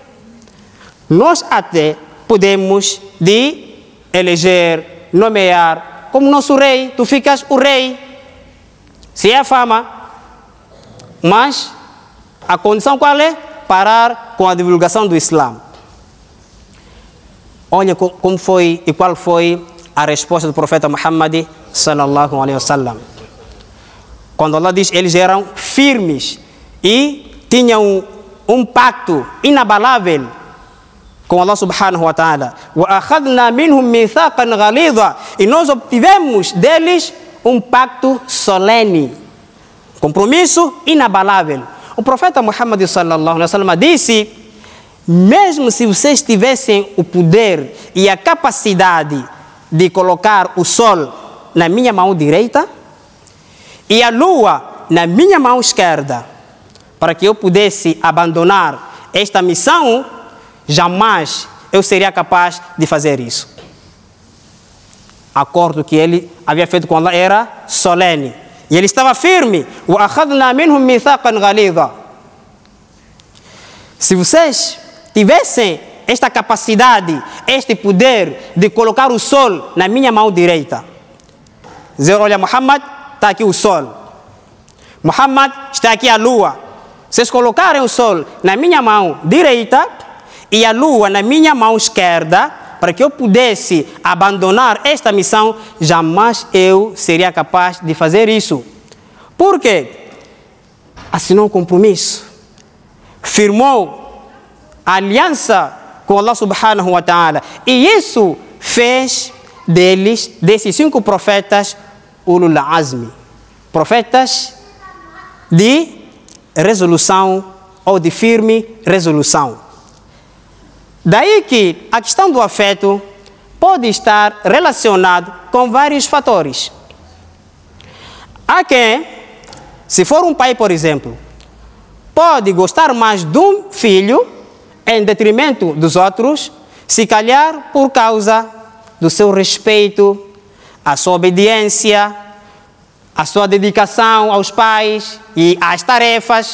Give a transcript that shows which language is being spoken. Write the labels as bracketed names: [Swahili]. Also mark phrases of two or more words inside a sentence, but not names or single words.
[Portuguese] Nós até podemos de eleger, nomear como nosso rei. Tu ficas o rei. Se é a fama. Mas a condição qual é? Parar com a divulgação do Islã. Olha como foi e qual foi a resposta do profeta Muhammad [Arabic] صلى الله عليه وسلم. [Portuguese] Quando Allah diz, eles eram firmes e tinham um pacto inabalável com Allah [Arabic] سبحانه وتعالى. وَأَخَذْنَا مِنْهُمْ مِيثَاقًا غَلِيظًا. [Portuguese] E nós obtivemos deles um pacto solene, compromisso inabalável. O profeta Muhammad [Arabic] صلى الله عليه وسلم [Portuguese] disse: mesmo se vocês tivessem o poder e a capacidade de colocar o sol na minha mão direita e a lua na minha mão esquerda para que eu pudesse abandonar esta missão, jamais eu seria capaz de fazer isso. Acordo que ele havia feito com Allah era solene. E ele estava firme. [Arabic] وَأَخَذْنَا مِنْهُمْ مِيثَاقًا غَلِيظًا. [Portuguese] Se vocês tivessem esta capacidade, este poder de colocar o sol na minha mão direita, dizer, olha, Muhammad, está aqui o sol. Muhammad, está aqui a lua. Vocês colocarem o sol na minha mão direita e a lua na minha mão esquerda, para que eu pudesse abandonar esta missão, jamais eu seria capaz de fazer isso. Por quê? Assinou um compromisso, firmou a aliança com Allah [Arabic] سبحانه وتعالى. [Portuguese] E isso fez desses 5 profetas, [Arabic] أولو العزم, [Portuguese] profetas de resolução ou de firme resolução. Daí que a questão do afeto pode estar relacionado com vários fatores. Há quem, se for um pai, por exemplo, pode gostar mais de um filho em detrimento dos outros, se calhar por causa do seu respeito, a sua obediência, a sua dedicação aos pais e às tarefas.